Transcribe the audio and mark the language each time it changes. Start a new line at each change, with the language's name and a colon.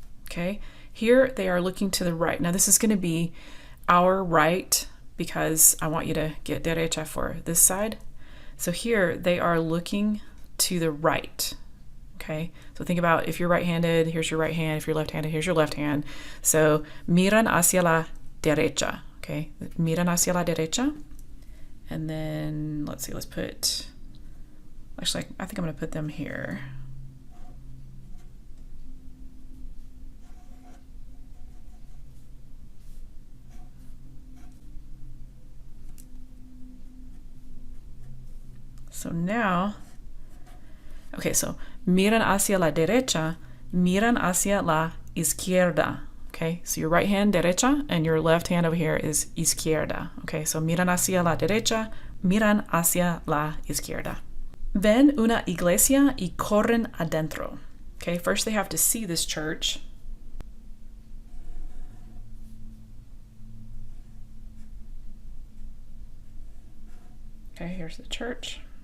English: Okay, here they are looking to the right. Now this is going to be our right because I want you to get derecha for this side. So here they are looking to the right. Okay, so think about if you're right-handed, here's your right hand. If you're left-handed, here's your left hand.
Spanish: So miran hacia la derecha. Okay, miran hacia la derecha.
English: And then let's see, let's put, actually, I think I'm going to put them here. So now, okay, so
Spanish: miran hacia la derecha, miran hacia la izquierda.
English: Okay, so your right hand derecha and your left hand over here is izquierda.
Spanish: Okay, so miran hacia la derecha, miran hacia la izquierda. Ven una iglesia y corren adentro.
English: Okay, first they have to see this church. Okay, here's the church.